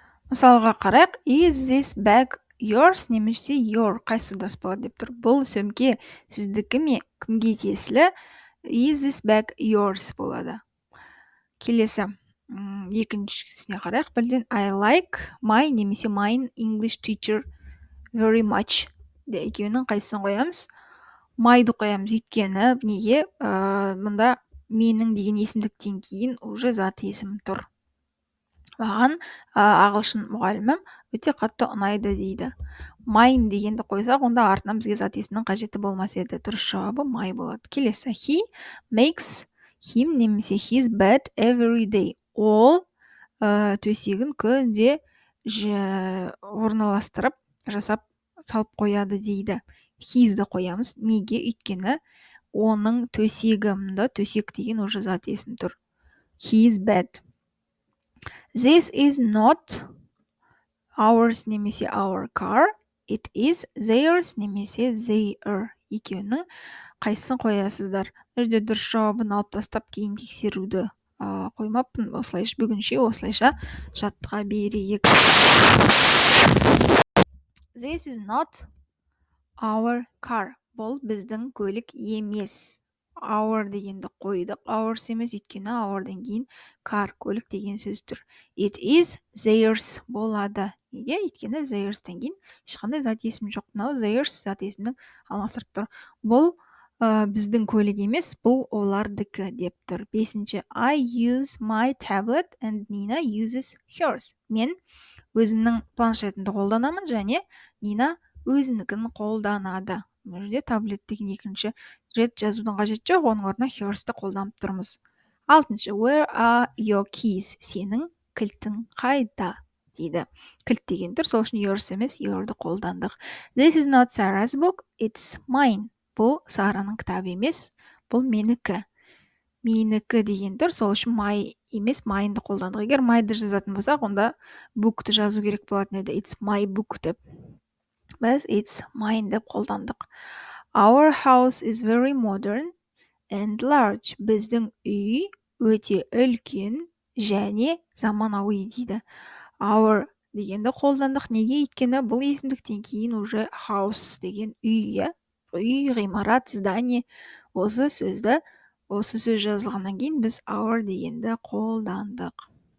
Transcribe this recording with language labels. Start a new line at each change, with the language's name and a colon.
Kazakh: Мысалға қарайық.
English: Is this bag yours
Kazakh: немесе
English: your?
Kazakh: Қайсы дұрыс болады деп тұр. Бұл сөмке сіздікі ме? Кімге тиесілі?
English: Is this bag yours
Kazakh: болады. Келесі. Екіншісіне қарайық бірден.
English: I like my
Kazakh: немесе
English: mine English teacher very much.
Kazakh: Екеуінің қайсысын қоямыз? Майды қоямыз. Өйткені неге? Мұнда менің деген есімдіктен кейін уже зат есім тұр. Маған ағылшын мұғалімім өте қатты ұнайды дейді. Mine дегенді қойсақ, онда артынан бізге зат есімнің қажеті болмас еді. Дұрыс жауабы my болады. Келесі.
English: He makes him
Kazakh: немесе
English: his bed every day.
Kazakh: Ол төсегін күнде орналастырып, жасап салып қояды дейді. His-ді қоямыз. Неге? Өйткені оның төсегі, мұнда төсек деген уже зат есім тұр.
English: His bed. This is not ours
Kazakh: немесе
English: our car. It is theirs
Kazakh: немесе
English: their.
Kazakh: Екеуінің қайсысын қоясыздар? Жерде дұрыс жауабын алып тастап кейін тексеруді қоймаппын. Осылайша бүгінше осылайша жаттыға берейік.
English: This is not our car.
Kazakh: Бұл біздің көлік емес. Our дегенді қойдық. Ours емес, өйткені our'дан кейін car, көлік деген сөз тұр.
English: It is theirs
Kazakh: болады. Неге? Өйткені theirs'тен кейін ешқандай зат есім жоқ. Мынау theirs зат есімнің алмастырып тұр. Бұл біздің көлік емес, бұл олардікі деп тұр. Бесінші.
English: I use my tablet and Nina uses hers.
Kazakh: Мен өзімнің планшетімді қолданамын және Нина өзінікін қолданады. Бұл жерде таблет деген екінші рет жазудың қажет жоқ, оның орнына hers-ті қолданып тұрмыз. Алтыншы.
English: Where are your keys?
Kazakh: Сенің кілтің қайда? дейді. Кілт деген тұр, сол үшін yours емес, your-ды қолдандық.
English: This is not Sarah's book, it's mine.
Kazakh: Бұл Сараның кітабы емес, бұл менікі. Менікі деген тұр, сол үшін my емес, mine-ді қолдандық. Егер my-ды жазатын болсақ, онда book-ты жазу керек болатын еді.
English: It's my book
Kazakh: деп. біз it's mine деп қолдандық.
English: Our house is very modern and large.
Kazakh: Біздің үй өте үлкен және заманауи дейді. Our дегенді қолдандық. Неге? Өйткені бұл есімдіктен кейін уже house деген үй, иә? Үй, ғимарат, здание. Осы сөз жазылғаннан кейін біз our дегенді қолдандық.